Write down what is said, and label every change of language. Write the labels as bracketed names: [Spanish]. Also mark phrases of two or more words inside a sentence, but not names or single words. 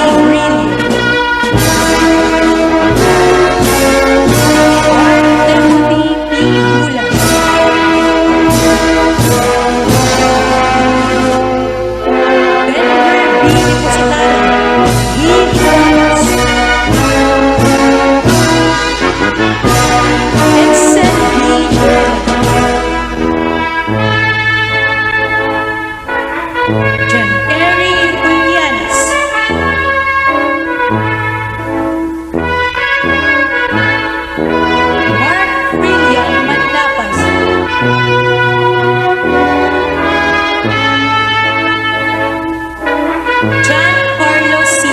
[English] Green, Mark Timothy P. Bulan, Denver B. Depositara, with honors. Vincent B. John Terry Ulianes, Mark Brillian Manlapas, John Carlos C.